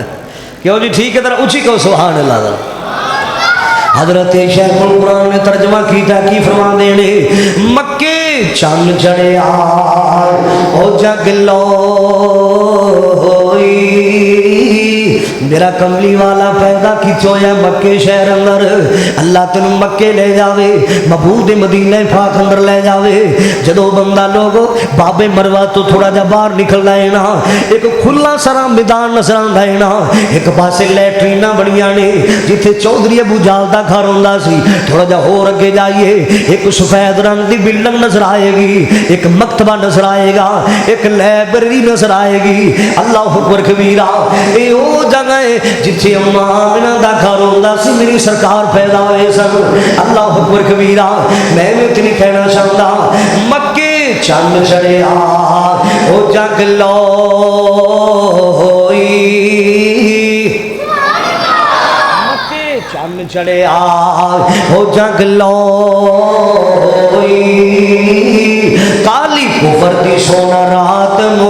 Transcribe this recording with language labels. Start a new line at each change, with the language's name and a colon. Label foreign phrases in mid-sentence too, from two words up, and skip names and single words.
Urdu: کیوں جی ٹھیک ہے، ذرا اچھی کہو
Arabic: سبحان اللہ
Urdu: ذرا۔
Punjabi: حضرت شیخ القرآن نے ترجمہ کیتا، کی فرما دینے، مکے چن چڑھیا او جگ لو ہوئی، میرا کملی والا پیدا کیتا ہویا مکے شہر اندر اللہ تینوں مکے لے جاوے محبوب مدینہ پاک اندر لے جاوے جدو بندہ لوگو بابے مروہ تو تھوڑا جا باہر نکلنا ہے نا ایک کھلا سارا میدان نظر آندا ہے نا ایک پاسے لیٹرینا بڑیاں نے جتھے چودھری ابو جال دا گھر ہوندا سی تھوڑا جا ہور اگے جائیے ایک سفید رنگ دی بلڈنگ نظر آئے گی ایک مکتبہ نظر آئے گا ایک لائبریری نظر آئے گی
Arabic: اللہ اکبر کبیرہ
Punjabi: اے او جگہ ہے جتھے اماں آمنہ دا گھر ہوندا سی میری سرکار پیدا ہوئے سن
Arabic: اللہ اکبر کبیرہ
Punjabi: میں اتنی کہنا چاہتا مکے چند چڑھے او جگ لوئی مکے چند چڑھے او جگ لوئی کالی کفر دی سونا رات